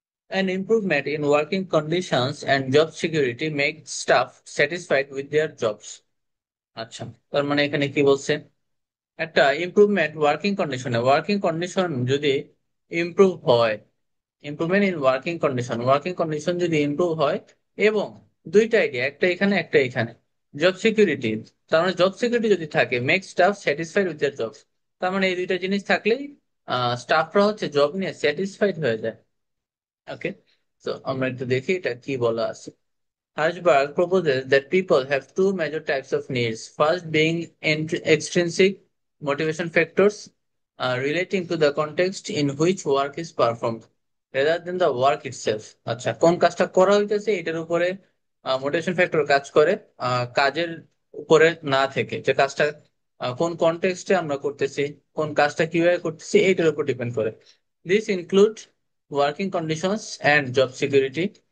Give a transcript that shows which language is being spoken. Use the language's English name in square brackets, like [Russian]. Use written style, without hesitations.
[English] An improvement in working conditions and job security makes staff satisfied with their jobs. [Bangla] আচ্ছা, তার মানে এখানে কি বলছে, একটা ইমপ্রুভমেন্ট ওয়ার্কিং কন্ডিশন যদি ইমপ্রুভ হয়, ইমপ্রুভমেন্ট ইন ওয়ার্কিং কন্ডিশন যদি ইমপ্রুভ হয়, এবং দুইটা আইডিয়া, একটা এখানে একটা এখানে, জব সিকিউরিটি, তার মানে জব সিকিউরিটি যদি থাকে, [English] make staff satisfied with their jobs, [Bangla] তার মানে এই দুইটা জিনিস থাকলেই স্টাফরা হচ্ছে জব নিয়ে স্যাটিসফাইড হয়ে যায়। ওকে, তো আমরা একটু দেখি এটা কি বলা আছে। [English] Hirschberg proposes that people have two major types of needs. First, being extrinsic motivation factors relating to the context in which work is performed, rather than the work itself. [Bangla] আচ্ছা, কোন কাজটা করা হইতেছে এটার উপরে মোটিভেশন ফ্যাক্টর কাজ করে, কাজের উপরে না থেকে, যে কাজটা কোন কনটেক্সটে আমরা করতেছি, কোন কাজটা কিভাবে করতেছি এইটার উপর ডিপেন্ড করে। [English] This include working conditions and job security.